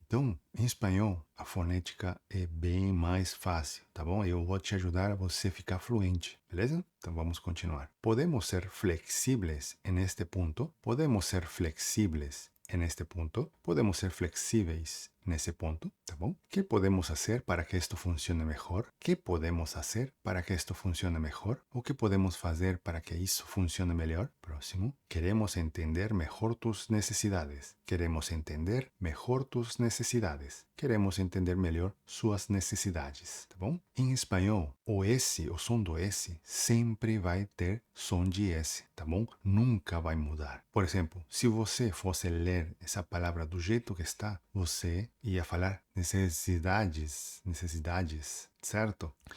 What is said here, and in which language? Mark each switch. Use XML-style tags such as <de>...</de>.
<pt>Então, em espanhol, a fonética é bem mais fácil, tá bom? Eu vou te ajudar a você ficar fluente, beleza? Então vamos continuar.</pt> <es>Podemos ser flexibles en este punto? Podemos ser flexibles en este punto?</es> <pt>Podemos ser flexíveis nesse ponto, tá bom?</pt> <es>¿Qué podemos hacer para que esto funcione mejor? ¿Qué podemos hacer para que esto funcione mejor?</es> <pt>¿O qué podemos fazer para que isso funcione melhor? Próximo.</pt> <es>Queremos entender mejor tus necesidades. Queremos entender mejor tus necesidades.</es> <pt>Queremos entender melhor suas necessidades, tá bom? Em espanhol, o S, o som do S, sempre vai ter som de S, tá bom? Nunca vai mudar. Por exemplo, se você fosse ler essa palavra do jeito que está, você ia falar necessidades, certo?</pt>